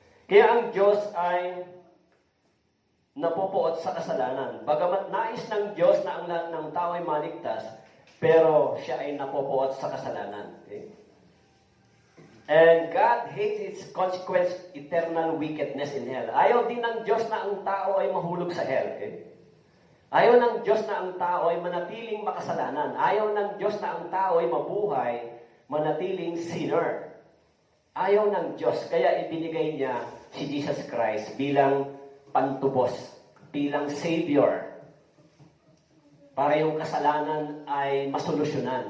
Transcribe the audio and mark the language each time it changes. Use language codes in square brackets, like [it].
[tl] Kaya ang Diyos ay napopoot sa kasalanan. Bagamat nais ng Diyos na ang lahat ng tao ay maligtas, pero siya ay napopoot sa kasalanan. Okay? [en] And God hates its consequence, eternal wickedness in hell. [tl] Ayaw din ng Diyos na ang tao ay mahulog sa hell. Okay? Ayaw ng Diyos na ang tao ay manatiling makasalanan. Ayaw ng Diyos na ang tao ay mabuhay, manatiling sinner. Ayaw ng Diyos, kaya ibinigay niya si Jesus Christ bilang pantubos, bilang Savior, para yung kasalanan ay masolusyonan.